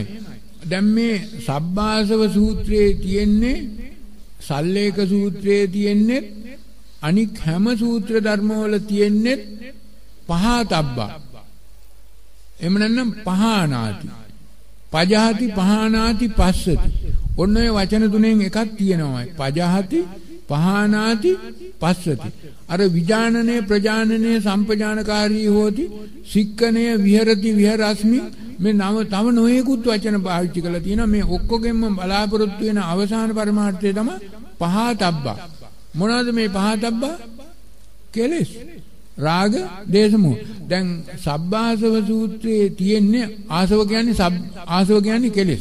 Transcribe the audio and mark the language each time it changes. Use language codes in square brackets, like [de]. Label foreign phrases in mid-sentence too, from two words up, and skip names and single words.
[si] දැන් මේ සබ්බාසව සූත්‍රයේ තියෙන්නේ සල්ලේක සූත්‍රයේ තියෙන්නේ අනික් හැම සූත්‍ර ධර්මවල තියෙන්නේ පහතබ්බා. එහෙම නැත්නම් [pi] පහනාති. පජහති පහනාති පස්සති. [si] ඔන්න ඔය වචන තුනෙන් එකක් තියෙනවා. [pi] පජහති පහනාති පස්සති. [si] අර විඥානනය ප්‍රජානනය [pi] සම්පජානකාරී හෝති [si] සික්කණය [pi] විහෙරති විහෙරස්මි [si] මේ තව නොයෙකුත් වචන පාවිච්චි කරලා තියෙනවා. මේ ඔක්කොගෙම බලාපොරොත්තු වෙන අවසාන පරමාර්ථය තමයි පහතබ්බා. මොනවාද මේ පහතබ්බා? කෙලෙස්. රාග, දේශ, මොහ. දැන් සබ්බාසව සූත්‍රයේ තියෙන්නේ ආසව කියන්නේ කෙලෙස්.